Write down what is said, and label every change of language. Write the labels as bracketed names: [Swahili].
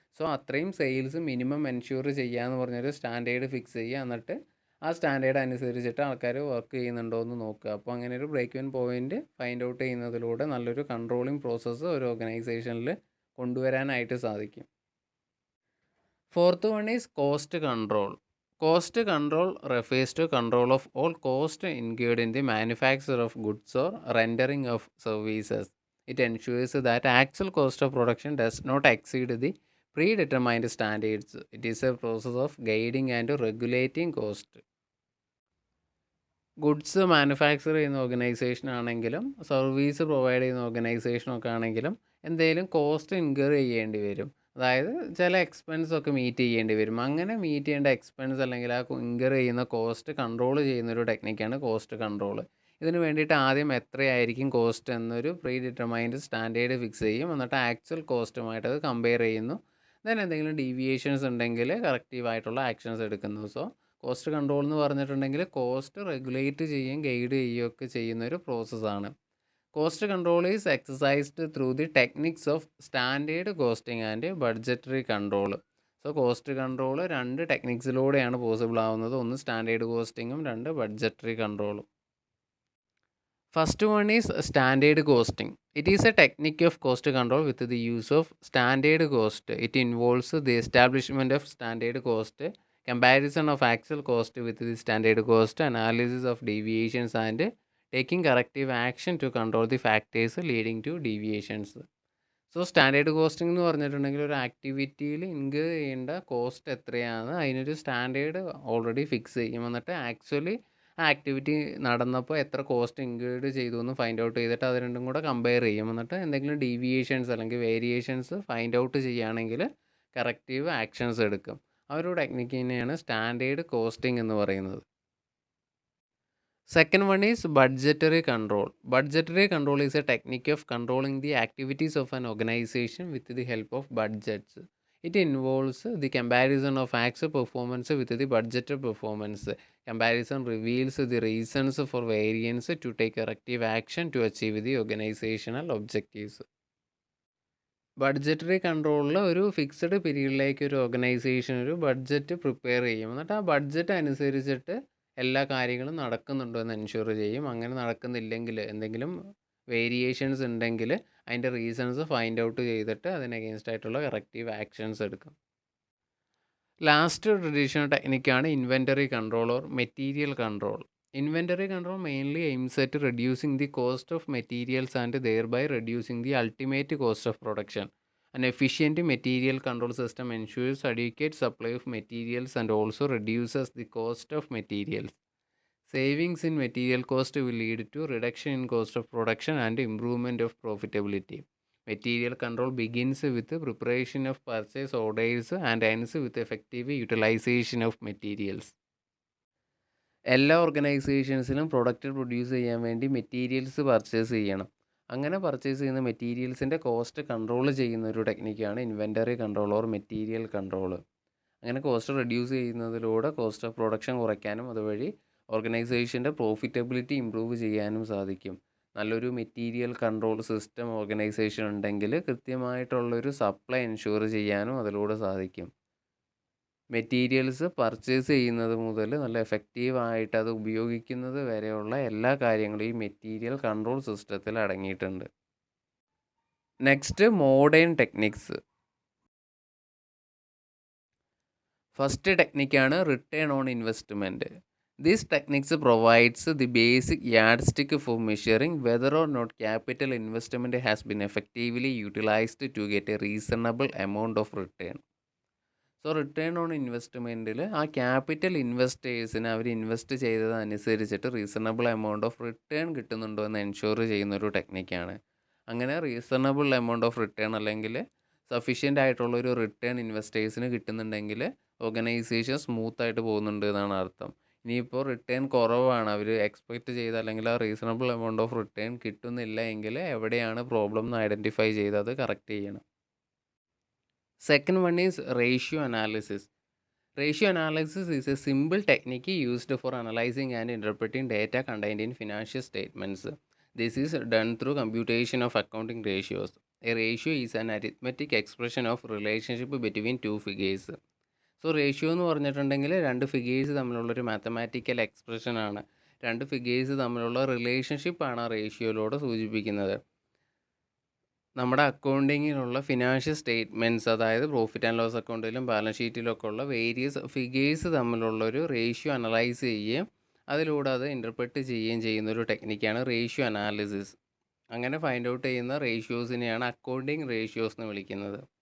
[Malayalam] So അത്രയും sales minimum ensure ചെയ്യുക എന്ന് പറഞ്ഞൊരു സ്റ്റാൻഡേർഡ് ഫിക്സ് ചെയ്യുക. എന്നിട്ട് ആ സ്റ്റാൻഡേർഡ് അനുസരിച്ചിട്ട് ആൾക്കാർ വർക്ക് ചെയ്യുന്നുണ്ടോ എന്ന് നോക്കുക. അപ്പോൾ അങ്ങനെ ഒരു break even point find out ചെയ്യുന്നതിലൂടെ നല്ലൊരു കൺട്രോളിങ് പ്രോസസ്സ് ഒരു ഓർഗനൈസേഷനിൽ കൊണ്ടുവരാനായിട്ട് സാധിക്കും. [English] Fourth one is cost control. Cost control refers to control of all costs incurred in the manufacture of goods or rendering of services. It ensures that actual cost of production does not exceed the Predetermined standards. It is a process of guiding and regulating cost. [Malayalam] Goods manufacture ചെയ്യുന്ന organisation ആണെങ്കിലും service provide ചെയ്യുന്ന ഓർഗനൈസേഷനൊക്കെ ആണെങ്കിലും എന്തെങ്കിലും cost incur ചെയ്യേണ്ടി വരും. അതായത് ചില expense ഒക്കെ മീറ്റ് ചെയ്യേണ്ടി വരും. അങ്ങനെ മീറ്റ് ചെയ്യേണ്ട എക്സ്പെൻസ് അല്ലെങ്കിൽ ആ ഇൻകർ ചെയ്യുന്ന കോസ്റ്റ് കൺട്രോൾ ചെയ്യുന്നൊരു ടെക്നിക്കാണ് കോസ്റ്റ് കൺട്രോൾ. ഇതിന് വേണ്ടിയിട്ട് ആദ്യം എത്രയായിരിക്കും കോസ്റ്റ് എന്നൊരു പ്രീ ഡിറ്റർമൈൻഡ് സ്റ്റാൻഡേർഡ് ഫിക്സ് ചെയ്യും. എന്നിട്ട് ആക്ച്വൽ കോസ്റ്റുമായിട്ട് അത് കമ്പയർ ചെയ്യുന്നു. ദെൻ എന്തെങ്കിലും ഡീവിയേഷൻസ് ഉണ്ടെങ്കിൽ കറക്റ്റീവായിട്ടുള്ള ആക്ഷൻസ് എടുക്കുന്നു. സോ കോസ്റ്റ് കൺട്രോൾ എന്ന് പറഞ്ഞിട്ടുണ്ടെങ്കിൽ കോസ്റ്റ് റെഗുലേറ്റ് ചെയ്യുകയും ഗൈഡ് ചെയ്യുകയൊക്കെ ചെയ്യുന്ന ഒരു പ്രോസസ്സാണ്. [English] Cost control is exercised through the techniques of standard costing and budgetary control. [Malayalam] So cost control 2 ടെക്നിക്സിലൂടെയാണ് possible ആവുന്നത്. ഒന്ന് standard കോസ്റ്റിങ്ങും 2 budgetary കൺട്രോളും. [English] First one is standard costing. It is a technique of cost control with the use of standard cost. It involves the establishment of standard cost, comparison of actual cost with the standard cost, analysis of deviations, and taking corrective action to control the factors leading to deviations. [Malayalam] So standard costing എന്ന് പറഞ്ഞിട്ടുണ്ടെങ്കിൽ ഒരു ആക്ടിവിറ്റിയിൽ incur ചെയ്യേണ്ട cost എത്രയാണ് അതിനൊരു standard already fix ചെയ്യും. എന്നിട്ട് actually ആ activity നടന്നപ്പോൾ എത്ര കോസ്റ്റ് ഇൻക്ലൂഡ് ചെയ്തു എന്ന് ഫൈൻഡ് ഔട്ട് ചെയ്തിട്ട് അത് രണ്ടും കൂടെ കമ്പയർ ചെയ്യും. എന്നിട്ട് എന്തെങ്കിലും ഡീവിയേഷൻസ് അല്ലെങ്കിൽ വേരിയേഷൻസ് ഫൈൻഡ് ഔട്ട് ചെയ്യുകയാണെങ്കിൽ കറക്റ്റീവ് ആക്ഷൻസ് എടുക്കും. ആ ഒരു ടെക്നിക്കിനെയാണ് സ്റ്റാൻഡേർഡ് കോസ്റ്റിംഗ് എന്ന് പറയുന്നത്. [English] Second one is budgetary control. Budgetary control is a technique of controlling the activities of an organization with the help of budgets. It involves the comparison of actual performance with the budgeted performance. Comparison reveals the reasons for variance to take corrective action to achieve the organizational objectives. [Malayalam] Budgetary കൺട്രോളിൽ ഒരു fixed പീരീഡിലേക്ക് ഒരു organisation ഒരു budget prepare ചെയ്യും. എന്നിട്ട് ആ budget അനുസരിച്ചിട്ട് എല്ലാ കാര്യങ്ങളും നടക്കുന്നുണ്ടോ എന്ന് എൻഷുർ ചെയ്യും. അങ്ങനെ നടക്കുന്നില്ലെങ്കിൽ എന്തെങ്കിലും വേരിയേഷൻസ് ഉണ്ടെങ്കിൽ അതിൻ്റെ റീസൺസ് ഫൈൻഡ് ഔട്ട് ചെയ്തിട്ട് അതിന് അഗെയിൻസ്റ്റ് ആയിട്ടുള്ള കറക്റ്റീവ് ആക്ഷൻസ് എടുക്കും. Last traditional ടെക്നിക്കാണ് inventory control or material control. [English] Inventory control mainly aims at reducing the cost of materials and thereby reducing the ultimate cost of production. An efficient material control system ensures adequate supply of materials and also reduces the cost of materials. Savings in material cost will lead to reduction in cost of production and improvement of profitability. Material control begins with the preparation of purchase orders and ends with effective utilization of materials. [Malayalam] എല്ലാ ഓർഗനൈസേഷൻസിലും product produce ചെയ്യാൻ വേണ്ടി materials purchase ചെയ്യണം. അങ്ങനെ purchase ചെയ്യുന്ന മെറ്റീരിയൽസിൻ്റെ cost control ചെയ്യുന്ന ഒരു ടെക്നിക്കാണ് inventory control or material control. അങ്ങനെ cost reduce ചെയ്യുന്നതിലൂടെ കോസ്റ്റ് ഓഫ് പ്രൊഡക്ഷൻ കുറയ്ക്കാനും അതുവഴി ഓർഗനൈസേഷൻ്റെ പ്രോഫിറ്റബിലിറ്റി ഇമ്പ്രൂവ് ചെയ്യാനും സാധിക്കും. നല്ലൊരു മെറ്റീരിയൽ കൺട്രോൾ സിസ്റ്റം ഓർഗനൈസേഷൻ ഉണ്ടെങ്കിൽ കൃത്യമായിട്ടുള്ളൊരു സപ്ലൈ എൻഷുർ ചെയ്യാനും അതിലൂടെ സാധിക്കും. മെറ്റീരിയൽസ് പർച്ചേസ് ചെയ്യുന്നത് മുതൽ നല്ല എഫക്റ്റീവായിട്ട് അത് ഉപയോഗിക്കുന്നത് വരെയുള്ള എല്ലാ കാര്യങ്ങളും ഈ മെറ്റീരിയൽ കൺട്രോൾ സിസ്റ്റത്തിൽ അടങ്ങിയിട്ടുണ്ട്. [English] Next modern techniques. [Malayalam] First ടെക്നിക്കാണ് return on investment. [English] These techniques provides the basic yardstick for measuring whether or not capital investment has been effectively utilized to get a reasonable amount of return. [Malayalam] So return on ഇൻവെസ്റ്റ്മെൻറ്റിൽ ആ capital ഇൻവെസ്റ്റേഴ്സിന് our invest ചെയ്തതനുസരിച്ചിട്ട് reasonable amount of return കിട്ടുന്നുണ്ടോ എന്ന് ensure ചെയ്യുന്നൊരു ടെക്നിക്കാണ്. അങ്ങനെ reasonable amount of return അല്ലെങ്കിൽ sufficient ആയിട്ടുള്ളൊരു return ഇൻവെസ്റ്റേഴ്സിന് കിട്ടുന്നുണ്ടെങ്കിൽ organisation സ്മൂത്തായിട്ട് പോകുന്നുണ്ട് എന്നാണ് അർത്ഥം. ഇനിയിപ്പോൾ റിട്ടേൺ കുറവാണ്, അവർ എക്സ്പെക്റ്റ് ചെയ്ത അല്ലെങ്കിൽ ആ റീസണബിൾ എമൗണ്ട് ഓഫ് റിട്ടേൺ കിട്ടുന്നില്ല എങ്കിൽ എവിടെയാണ് പ്രോബ്ലം എന്ന് ഐഡൻറ്റിഫൈ ചെയ്ത് അത് കറക്റ്റ് ചെയ്യണം. [English] Second one is ratio analysis. Ratio analysis is a simple technique used for analyzing and interpreting data contained in financial statements. This is done through computation of accounting ratios. A ratio is an arithmetic expression of relationship between two figures. [Malayalam] So ratio എന്ന് പറഞ്ഞിട്ടുണ്ടെങ്കിൽ രണ്ട് figures തമ്മിലുള്ളൊരു mathematical എക്സ്പ്രഷനാണ്. രണ്ട് figures തമ്മിലുള്ള റിലേഷൻഷിപ്പാണ് ആ റേഷ്യോയിലൂടെ സൂചിപ്പിക്കുന്നത്. നമ്മുടെ അക്കൗണ്ടിങ്ങിലുള്ള financial statements, അതായത് profit and loss അക്കൗണ്ടിലും balance ഷീറ്റിലൊക്കെ ഉള്ള വേരിയസ് ഫിഗേഴ്സ് തമ്മിലുള്ളൊരു റേഷ്യോ അനലൈസ് ചെയ്യുകയും അതിലൂടെ അത് ഇൻ്റർപ്രറ്റ് ചെയ്യുകയും ചെയ്യുന്നൊരു ടെക്നിക്കാണ് റേഷ്യോ അനാലിസിസ്. അങ്ങനെ ഫൈൻഡ് ഔട്ട് ചെയ്യുന്ന റേഷ്യോസിനെയാണ് അക്കൗണ്ടിങ് റേഷ്യോസ് എന്ന് വിളിക്കുന്നത്.